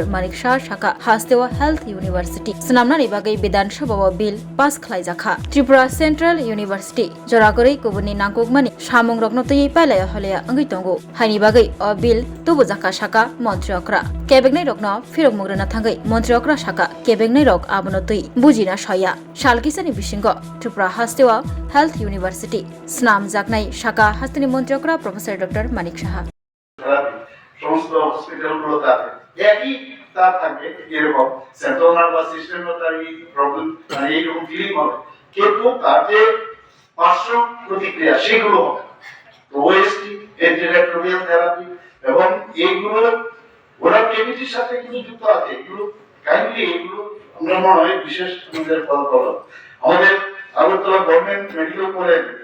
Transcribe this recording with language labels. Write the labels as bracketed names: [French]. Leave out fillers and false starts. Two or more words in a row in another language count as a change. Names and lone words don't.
[Kok Borok] Manik Shah Shaka Hasdewa Health University Snamnani Bagai Bidan Shobabo [English] Bill Pass [Kok Borok] Khlaijaka Tripura Central University Jorakori Kubuni Nangkukmani Shamung Roknotoi Palaya Holea Angitongo Haini Bagai O Bill Tubuzaka Shaka Monchokra Kebengnai Rokno Firokmugrana Thangai Monchokra Shaka Kebengnai Rok Abonotoi Bujina Shoya Shalkisani Bishingo Tripura Hasdewa Health University Snam Jaknai Shaka Hastini Monchokra Professor Dr. Manik Shaha [Bangla] সমস্ত হসপিটালগুলোতে আছে একই তার থাকবে এরকম [English] central nervous system [Bangla] তার এই প্রবলেম মানে এইরকম ফিলিং হবে কিন্তু তার যে পার্শ্ব প্রতিক্রিয়া সেগুলো হবে তো ওএসটি [English] antiretroviral therapy [Bangla] এবং এইগুলো ওরা কেমিটির সাথে কিন্তু যুক্ত আছে এগুলো কাইন্ডলি এগুলো আমরা মনে হয় বিশেষ আমাদের ফলাফল আমাদের আগরতলা গভর্নমেন্ট মেডিকেল কলেজ